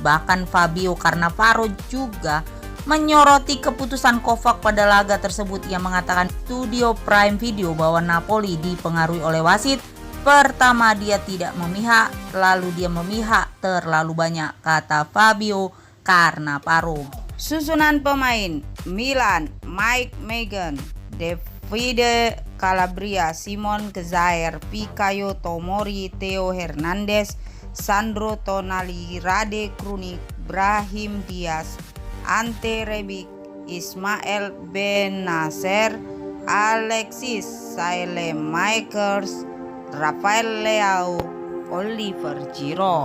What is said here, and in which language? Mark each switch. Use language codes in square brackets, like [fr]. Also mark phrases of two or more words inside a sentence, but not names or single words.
[id] Bahkan Fabio Cannavaro juga Menyoroti keputusan Kovac pada laga tersebut, ia mengatakan studio Prime Video bahwa Napoli dipengaruhi oleh wasit. Pertama dia tidak memihak, lalu dia memihak terlalu banyak, kata Fabio Cannavaro. Susunan pemain: Milan, Mike Maignan, Davide Calabria, Simon Kjaer, Fikayo Tomori, Theo Hernandez, Sandro Tonali, Rade Krunic, Brahim Diaz, Ante Rebic, Ismail Bennacer, Alexis Saelemaekers, Rafael Leao, Oliver Giroud.